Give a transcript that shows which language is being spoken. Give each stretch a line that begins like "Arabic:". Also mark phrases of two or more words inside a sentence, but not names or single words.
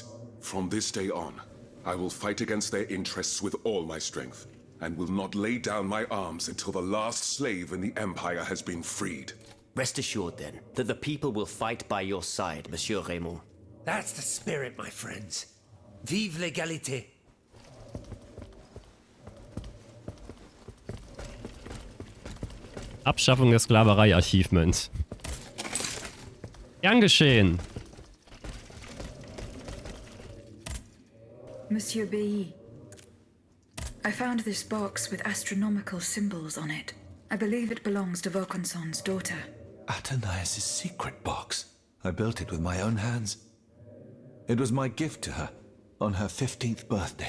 English: From this day on, I will fight against their interests with all my strength, and will not lay down my arms until the last slave in the Empire has been freed. Rest assured, then, that the people will fight by your side, Monsieur Raymond. That's the spirit, my friends.
French: Vive l'égalité.
German: Abschaffung der Sklaverei-Achievement. Gern geschehen.
English: Monsieur B. I found this box with astronomical symbols on it. I believe it belongs to Vaucanson's daughter. Athenais' secret box. I built it with my own hands. It was my gift to her on her 15th birthday.